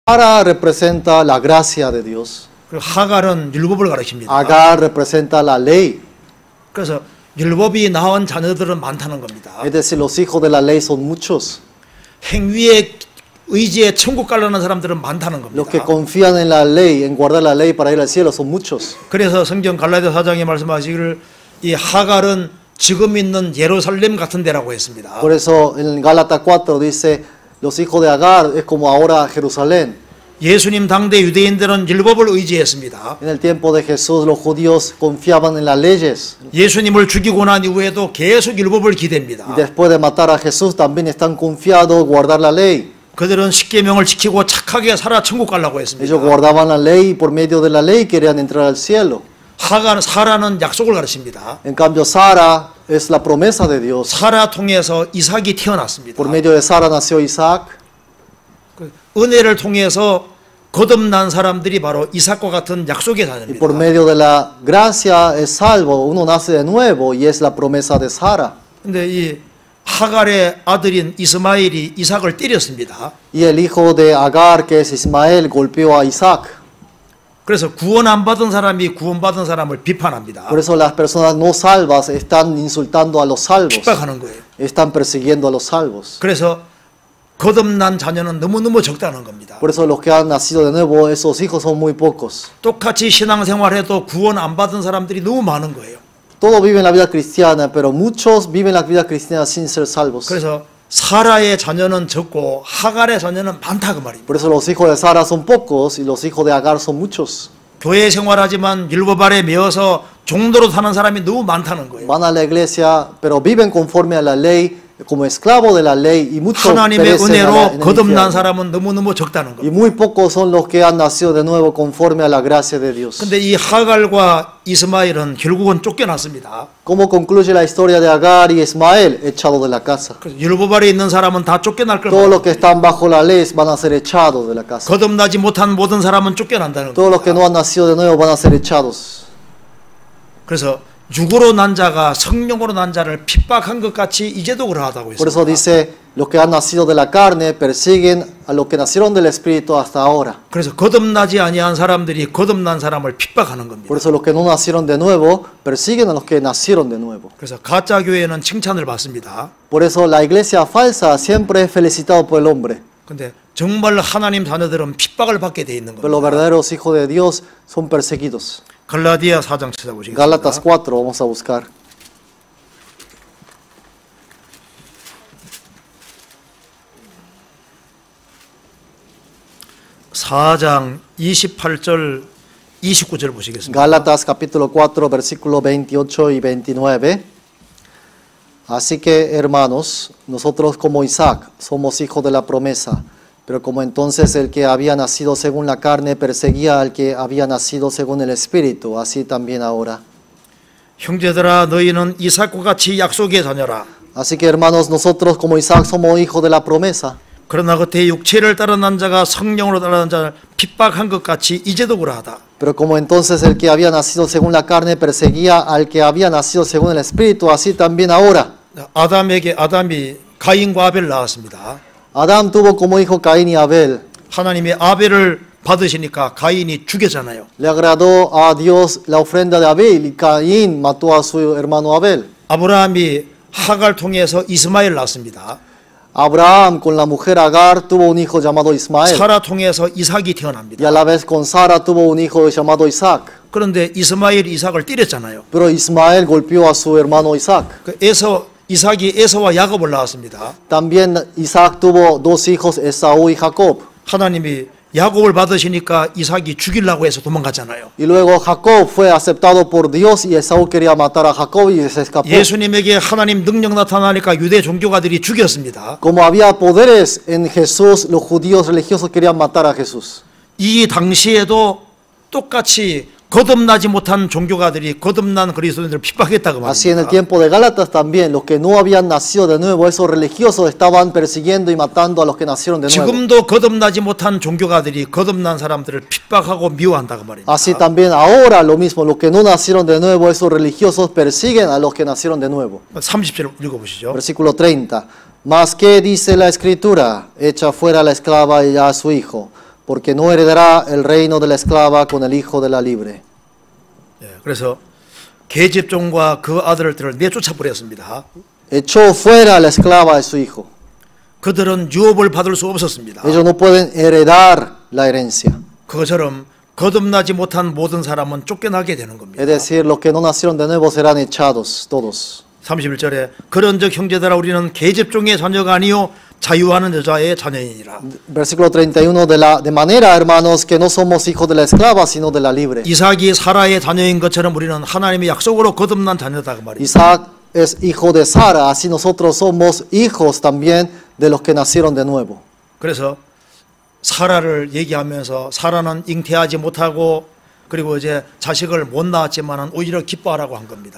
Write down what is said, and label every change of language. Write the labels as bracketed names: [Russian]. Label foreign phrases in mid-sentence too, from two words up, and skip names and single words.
[Spanish] Sara representa la gracia de Dios. [Korean] 그리고 하갈은 율법을 가리킵니다. [Spanish] Agar representa la ley. [Korean] 그래서 율법이 낳은 자녀들은 많다는 겁니다. [Spanish] Es decir, los hijos de la ley son muchos. [Korean] 행위의 의지에 천국 가려는 사람들은 많다는 [Spanish] Los que [Korean] 겁니다. [Spanish] confían en la ley, en guardar la ley para ir al cielo, son muchos. [Korean] 그래서 성경 갈라디아 4장에 말씀하시기를 이 하갈은 지금 있는 예루살렘 같은 데라고 했습니다. [Spanish] Por eso en Gálatas 4 dice, los hijos de Agar es como ahora Jerusalén. [Korean] 예수님 당대 유대인들은 율법을 의지했습니다. [Spanish] En el tiempo de Jesús, los judíos confiaban en las leyes. [Korean] 예수님을 죽이고 난 이후에도 계속 율법을 기대입니다. [Spanish] Y después de matar a Jesús, también están confiados en guardar la ley. [Korean] 그들은 십계명을 지키고 착하게 살아 천국 가려고 [Spanish] Ellos [Korean] 했습니다. [Spanish] guardaban la ley y por medio de la ley querían entrar al cielo. [Korean] 사라는 약속을 가르칩니다. [Spanish] En cambio, Sara es la promesa de Dios. [Korean] 사라 통해서 이삭이 태어났습니다. [Spanish] Por medio de Sara nació Isaac. [Korean] 그 은혜를 통해서 거듭난 사람들이 바로 이삭과 같은 약속의 [Spanish] Y por [Korean] 자녀입니다. [Spanish] medio de la gracia es salvo. Uno nace de nuevo y es la promesa de Sara. [Korean] 근데 이 하갈의 아들인 이스마엘이 이삭을 때렸습니다. [Spanish] Y el hijo de Agar, que es Ismael, golpeó a Isaac. [Korean] 그래서 구원 안 받은 사람이 구원받은 사람을 비판합니다. [Spanish] Por eso las personas no salvas están insultando a los salvos. [Korean] 핍박하는 거예요. [Spanish] Están persiguiendo a los salvos. [Korean] 그래서 거듭난 자녀는 너무너무 적다는 겁니다. [Spanish] Por eso los que han nacido de nuevo, esos hijos son muy pocos. [Korean] 똑같이 신앙생활해도 구원 안 받은 사람들이 너무 많은 거예요. [Spanish] Todos viven la vida cristiana, pero muchos viven la vida cristiana sin ser salvos. [Korean] 그래서 사라의 자녀는 적고 하갈의 자녀는 많다 그 말입니다. [Spanish] Por eso los hijos de Sara son pocos y los hijos de Agar son muchos. [Korean] 교회 생활하지만 율법 아래 매어서 종도로 사는 사람이 너무 많다는 거예요. [Spanish] Van a la iglesia, pero viven conforme a la ley, como esclavos de la ley, y muchos [Korean] 하나님의 [Spanish] perecen en [Korean] 은혜로 [Spanish] el [Korean] 거듭난 [Spanish] infierno. [Korean] 사람은 너무너무 적다는 [Spanish] Y [Korean] 겁니다. [Spanish] muy pocos son los que han nacido de nuevo conforme a la gracia de Dios. [Korean] 근데 이 하갈과 이스마엘은 결국은 쫓겨났습니다. [Spanish] ¿Cómo concluye la historia de Agar y Ismael? Echados de la casa. [Korean] 그래서 율법 아래 있는 사람은 다 쫓겨날 걸 [Spanish] Todos los [Korean] 말합니다. [Spanish] que están bajo la ley van a ser echados de la casa. [Korean] 거듭나지 못한 모든 사람은 쫓겨난다는 [Spanish] Todos los que [Korean] 겁니다. [Spanish] no han nacido de nuevo van a ser echados. [Korean] 그래서 육으로 난 자가 성령으로 난 자를 핍박한 것 같이 이제도 그러하다고 [Spanish] Por eso [Korean] 했습니다. [Spanish] dice, los que han nacido de la carne persiguen a los que nacieron del Espíritu hasta ahora. [Korean] 그래서 거듭나지 아니한 사람들이 거듭난 사람을 핍박하는 겁니다. [Spanish] Por eso los que no nacieron de nuevo persiguen a los que nacieron de nuevo. [Korean] 그래서 가짜 교회는 칭찬을 받습니다. [Spanish] Por eso la iglesia falsa siempre es felicitado por el hombre. [Korean] 근데 정말 하나님 자녀들은 핍박을 받게 돼 있는 [Spanish] Pero los [Korean] 겁니다. [Spanish] verdaderos hijos de Dios son perseguidos. [Korean] 갈라디아 4장 찾아보시겠습니다. [Spanish] Gálatas 4 vamos a buscar. [Korean] (4장) 28절 29절 보시겠습니다. [Spanish] Gálatas capítulo 4 versículos 28 y 29. Así que, hermanos, nosotros como Isaac somos hijos de la promesa, pero como entonces el que había nacido según la carne perseguía al que había nacido según el Espíritu, así también ahora. [Korean] 형제들아 너희는 이삭과 같이 약속의 자녀라. [Spanish] Así que, hermanos, nosotros como Isaac somos hijos de la promesa, [Korean] 그러나 그때 육체를 따라 난 자가 성령으로 따라 난 자를 핍박한 것 같이 이제도 그러하다. [Spanish] pero como entonces el que había nacido según la carne perseguía al que había nacido según el Espíritu, así también ahora. [Korean] 아담이 가인과 아벨을 낳았습니다. [Spanish] Adán tuvo como hijo Caín y Abel. [Korean] 하나님이 아벨을 받으시니까 가인이 죽였잖아요. [Spanish] Le agradó a Dios la ofrenda de Abel y Caín mató a su hermano Abel. [Korean] 아브라함이 하갈 통해서 이스마엘 낳습니다. [Spanish] Abraham con la mujer Agar tuvo un hijo llamado Ismael. [Korean] 사라 통해서 이삭이 [Spanish] Y [Korean] 태어납니다. [Spanish] a la vez con Sara tuvo un hijo llamado Isaac. [Korean] 그런데 이스마엘이 이삭을 때렸잖아요. [Spanish] Pero Ismael golpeó a su hermano Isaac. [Korean] 이삭이 에서와 야곱을 낳았습니다. [Spanish] También Isaac tuvo dos hijos, Esaú y Jacob. [Korean] 하나님이 야곱을 받으시니까 이삭이 죽이려고 해서 도망갔잖아요. [Spanish] Y luego Jacob fue aceptado por Dios y Esaú quería matar a Jacob y se escapó. [Korean] 예수님에게 하나님 능력 나타나니까 유대 종교가들이 죽였습니다. [Spanish] Como había poderes en Jesús, los judíos religiosos querían matar a Jesús. [Korean] 이 당시에도 똑같이 거듭나지 못한 종교가들이 거듭난 그리스도인들을 핍박했다고 [Spanish] Así en el [Korean] 말합니다. [Spanish] tiempo de Gálatas también, los que no habían nacido de nuevo, esos religiosos estaban persiguiendo y matando a los que nacieron de nuevo. [Korean] 지금도 거듭나지 못한 종교가들이 거듭난 사람들을 핍박하고 미워한다고 말입니다. [Spanish] Así también ahora lo mismo, los que no nacieron de nuevo, esos religiosos persiguen a los que nacieron de nuevo. [Korean] 30절 읽어보시죠. [Spanish] Versículo 30. Mas ¿qué dice la Escritura? Echa fuera a la esclava y a su hijo, porque no heredará el reino de la esclava con el hijo de la libre. [Korean] 예, 그래서 계집종과 그 아들들을 내쫓아 버렸습니다. [Spanish] Echó fuera a la esclava de su hijo. [Korean] 그들은 유업을 받을 수 없었습니다. [Spanish] Ellos no pueden heredar la herencia. [Korean] 그것처럼 거듭나지 못한 모든 사람은 쫓겨나게 되는 겁니다. [Spanish] Es decir, los que no nacieron de nuevo serán echados, todos. [Korean] 31절에 그런즉 형제들아 우리는 계집종의 자녀가 아니요 자유하는 여자의 자녀이니라. [Spanish] Versículo 31, de manera, hermanos, que no somos hijos de la esclava, sino de la libre. [Korean] 이삭이 사라의 자녀인 것처럼 우리는 하나님의 약속으로 거듭난 자녀다 그 말입니다. [Spanish] Isaac es hijo de Sara, así nosotros somos hijos también de los que nacieron de nuevo. [Korean] 그래서 사라를 얘기하면서 사라는 잉태하지 못하고 그리고 이제 자식을 못 낳았지만은 오히려 기뻐하라고 한 겁니다.